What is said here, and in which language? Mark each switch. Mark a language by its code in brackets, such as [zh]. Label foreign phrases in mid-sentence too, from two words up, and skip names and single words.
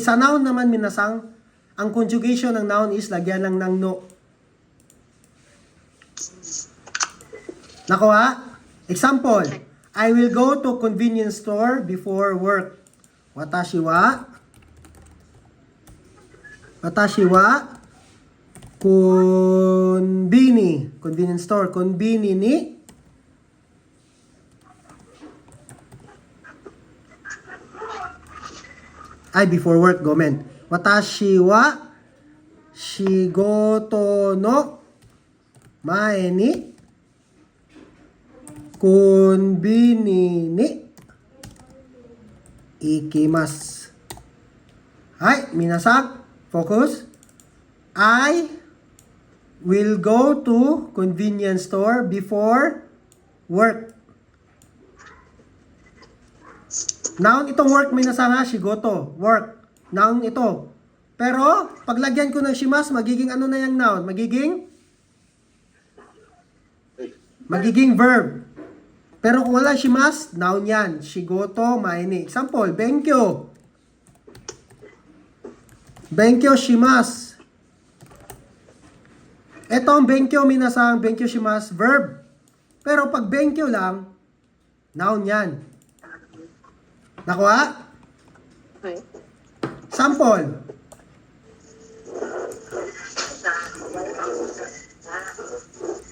[tl] Sa noun naman, minasang, ang conjugation ng noun is lagyan lang ng no. Nakuha? [en] Example, I will go to convenience store before work. [ja] 私は [en] convenience store. [ja] コンビニに [en] before work, [ja] ごめん. 私は仕事の前にコンビニに行きます. はい、皆さん, [en] focus. I will go to convenience store before work. [tl] Noun itong work, minasan ha, shigoto, work. Noun ito. Pero, paglagyan ko ng shimas, magiging ano na yung noun? Magiging verb. Pero kung wala shimas, noun yan. Shigoto, maini. Example, benkyo. [ja] 勉強します. [tl] Ito ang benkyo, minasang [ja] 勉強します, [tl] verb. Pero pag benkyo lang, noun yan. Nakuha? Ay, Sample.